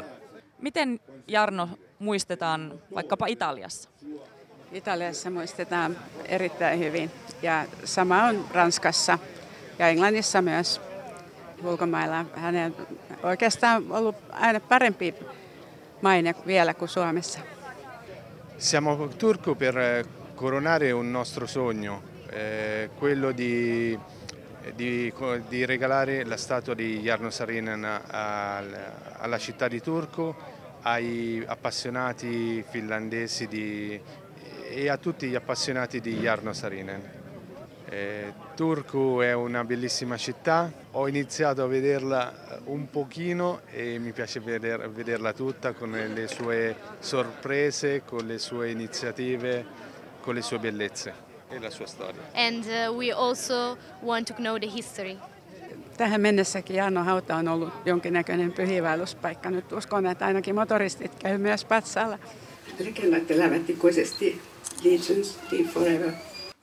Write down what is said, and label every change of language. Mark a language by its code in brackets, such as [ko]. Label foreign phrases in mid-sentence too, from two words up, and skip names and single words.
[fi] Miten Jarno muistetaan vaikkapa Italiassa? Italiassa muistetaan erittäin hyvin. Ja sama on Ranskassa ja Englannissa myös ulkomailla. Hänen oikeastaan ollut aina parempi maine vielä kuin Suomessa. [it] Siamo Turco per coronare un nostro sogno, quello di regalare la statua di Jarno Saarinen alla città di Turku, ai appassionati finlandesi e a tutti gli appassionati di Jarno Saarinen. Turku è una bellissima città, ho iniziato a vederla un pochino e mi piace vederla tutta con le sue sorprese, con le sue iniziative, con le sue bellezze e la sua storia. [en] And we also want to know the history. [fi] Tähän mennessäkin Jarno hauta on ollut jonkinnäköinen pyhiinvaelluspaikka. Nyt uskon, että ainakin motoristit käy myös patsaalla. Legendat elävät ikuisesti. [en] Legends live forever.